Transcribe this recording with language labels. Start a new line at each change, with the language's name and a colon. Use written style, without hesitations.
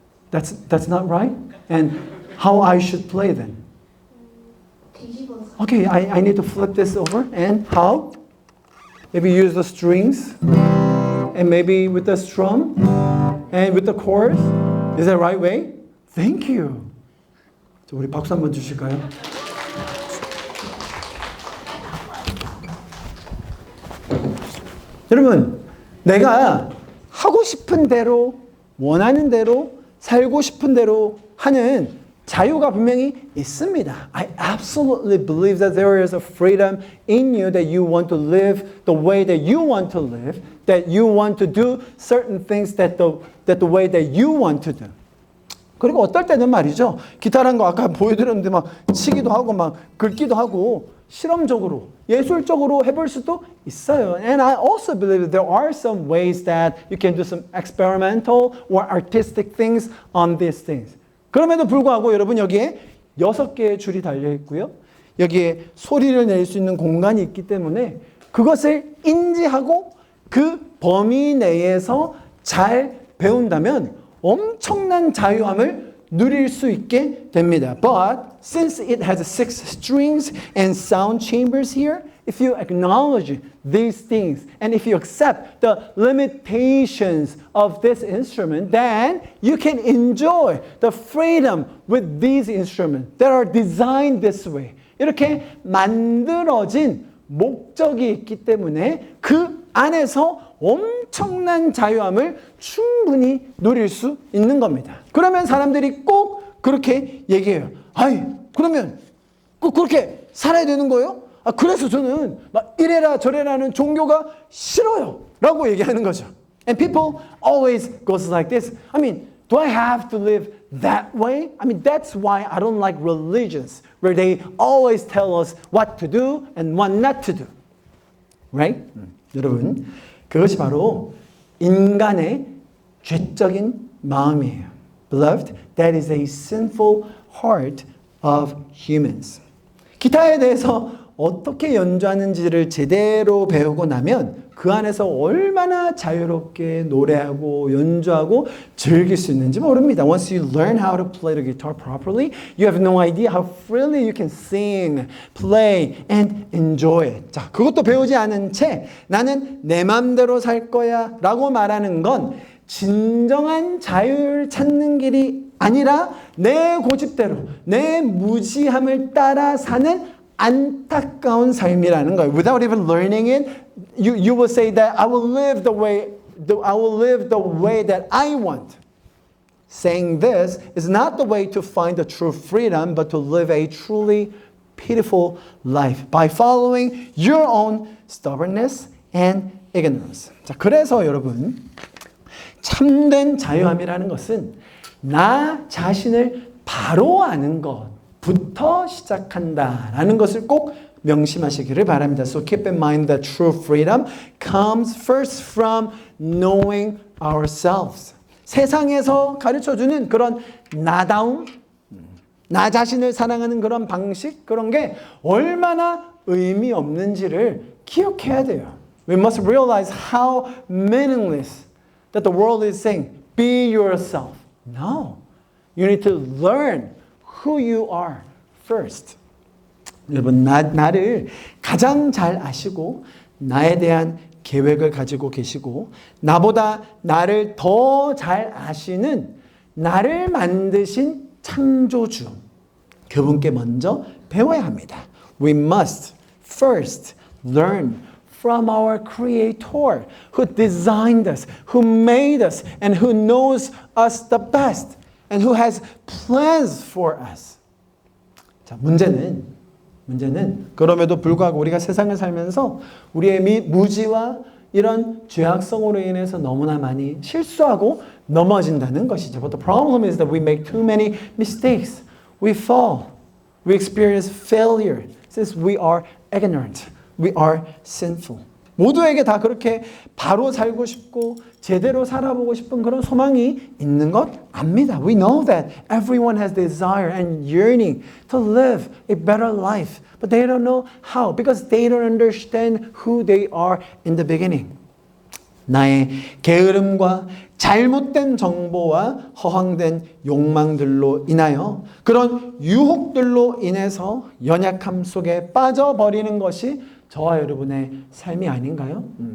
English: That's not right? And how I should play then? Okay, I need to flip this over. And how? Maybe use the strings. And maybe with the strum. And with the chorus. Is that the right way? Thank you.
Korean: 자, 우리 박수 한번 주실까요? 여러분, 내가 하고 싶은 대로, 원하는 대로, 살고 싶은 대로 하는 자유가 분명히 있습니다.
English: I absolutely believe that there is a freedom in you that you want to live the way that you want to live, that you want to do certain things that the way that you want to do.
Korean: 그리고 어떨 때는 말이죠. 기타라는 거 아까 보여드렸는데 막 치기도 하고 막 긁기도 하고 실험적으로, 예술적으로 해볼 수도 있어요.
English: And I also believe that there are some ways that you can do some experimental or artistic things on these things.
Korean: 그럼에도 불구하고 여러분 여기에 6개의 줄이 달려 있고요. 여기에 소리를 낼 수 있는 공간이 있기 때문에 그것을 인지하고 그 범위 내에서 잘 배운다면 엄청난 자유함을 누릴 수 있게 됩니다.
English: But since it has 6 strings and sound chambers here, if you acknowledge these things and if you accept the limitations of this instrument, then you can enjoy the freedom with these instruments that are designed this way.
Korean: 이렇게 만들어진 목적이 있기 때문에 그 안에서 엄청난 자유함을 충분히 누릴 수 있는 겁니다. 그러면 사람들이 꼭 그렇게 얘기해요. 아이, 그러면 꼭 그렇게 살아야 되는 거예요? 아, 그래서 저는 막 이래라 저래라는 종교가 싫어요. 라고 얘기하는 거죠.
English: And people always goes like this. I mean, do I have to live that way? I mean, that's why I don't like religions where they always tell us what to do and what not to do. Right?
Korean: 여러분, 그것이 바로 인간의 죄적인 마음이에요.
English: Beloved, that is a sinful heart of humans.
Korean: 기타에 대해서 어떻게 연주하는지를 제대로 배우고 나면 그 안에서 얼마나 자유롭게 노래하고 연주하고 즐길 수 있는지 모릅니다.
English: Once you learn how to play the guitar properly, you have no idea how freely you can sing, play, and enjoy it.
Korean: 자, 그것도 배우지 않은 채 나는 내 맘대로 살 거야 라고 말하는 건 진정한 자유를 찾는 길이 아니라 내 고집대로, 내 무지함을 따라 사는 안타까운 삶이라는 거예요.
English: Without even learning it, you will say that I will live the way that I want. Saying this is not the way to find the true freedom, but to live a truly pitiful life by following your own stubbornness and ignorance.
Korean: 자, 그래서 여러분, 참된 자유함이라는 것은 나 자신을 바로 아는 것부터 시작한다라는 것을 꼭 명심하시기를 바랍니다.
English: So keep in mind that true freedom comes first from knowing ourselves.
Korean: 세상에서 가르쳐주는 그런 나다움, 나 자신을 사랑하는 그런 방식, 그런 게 얼마나 의미 없는지를 기억해야 돼요.
English: We must realize how meaningless that the world is saying, be yourself. No. You need to learn who you are first.
Korean: 여러분, 나를 가장 잘 아시고 나에 대한 계획을 가지고 계시고 나보다 나를 더 잘 아시는 나를 만드신 창조주, 그분께 먼저 배워야 합니다.
English: We must first learn from our Creator who designed us, who made us, and who knows us the best, and who has plans for us.
Korean: 자, 문제는 그럼에도 불구하고 우리가 세상을 살면서 우리의 무지와 이런 죄악성으로 인해서 너무나 많이 실수하고 넘어진다는 것이죠.
English: But the problem is that we make too many mistakes. We fall. We experience failure since we are ignorant. We are sinful.
Korean: 모두에게 다 그렇게 바로 살고 싶고 제대로 살아보고 싶은 그런 소망이 있는 것 압니다.
English: We know that everyone has desire and yearning to live a better life. But they don't know how because they don't understand who they are in the beginning.
Korean: 나의 게으름과 잘못된 정보와 허황된 욕망들로 인하여 그런 유혹들로 인해서 연약함 속에 빠져버리는 것이 저와 여러분의 삶이 아닌가요?